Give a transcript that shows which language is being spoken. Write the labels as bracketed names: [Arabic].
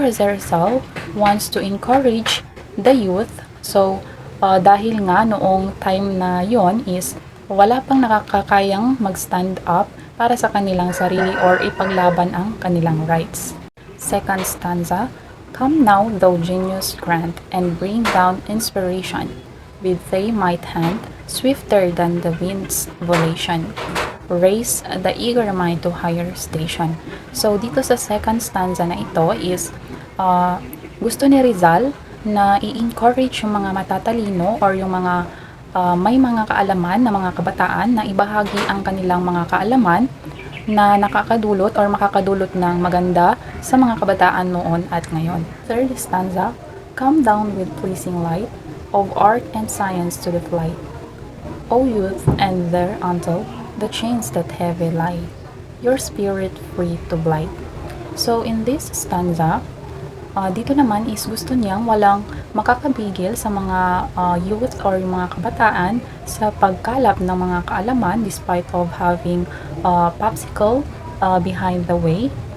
[English] Jose Rizal wants to encourage the youth. [Filipino] So, dahil nga noong time na yon is wala pang nakakayang mag-stand up para sa kanilang sarili or ipaglaban ang kanilang rights. [English] Second stanza, Come now, thou genius grant, and bring down inspiration with thy might hand, swifter than the wind's volation. Raise the eager mind to higher station. [Filipino] So, dito sa second stanza na ito is gusto ni Rizal na i-encourage yung mga matatalino or yung mga may mga kaalaman na mga kabataan na ibahagi ang kanilang mga kaalaman na nakakadulot or makakadulot ng maganda sa mga kabataan noon at ngayon. [English] Third stanza, Come down with pleasing light of art and science to the flight, O youth, and there until the chains that heavy lie, your spirit free to blight. [Filipino] So, [English] in this stanza, [Filipino] dito naman is gusto niyang walang makakabigil sa mga youth or mga kabataan sa pagkalap ng mga kaalaman [English] despite of having popsicle behind the way.